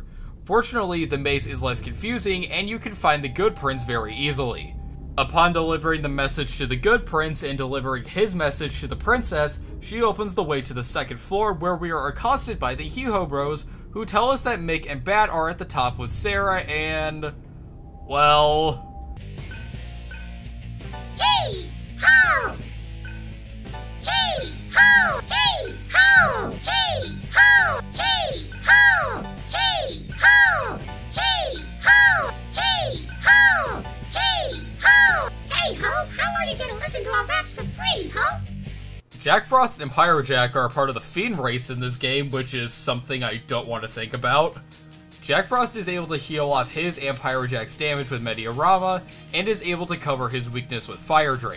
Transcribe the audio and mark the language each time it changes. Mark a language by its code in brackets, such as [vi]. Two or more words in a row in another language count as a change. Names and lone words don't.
[en] Fortunately, the maze is less confusing, and you can find the good prince very easily. Upon delivering the message to the good prince and delivering his message to the princess, she opens the way to the second floor where we are accosted by the Hee-Ho bros, who tell us that Mick and Bat are at the top with Sarah and... well... Hee-Ho! Hee-Ho! Hee-Ho! Hee-Ho! Hee-Ho! Hee-Ho! Hee-Ho! Hee-Ho! Hee-Ho! Hey, Ho, how long are you gonna listen to our raps for free, Ho? Jack Frost and Pyrojack are a part of the Fiend race in this game, which is something I don't want to think about. Jack Frost is able to heal off his and Pyrojack's damage with Mediorama, and is able to cover his weakness with Fire Drain.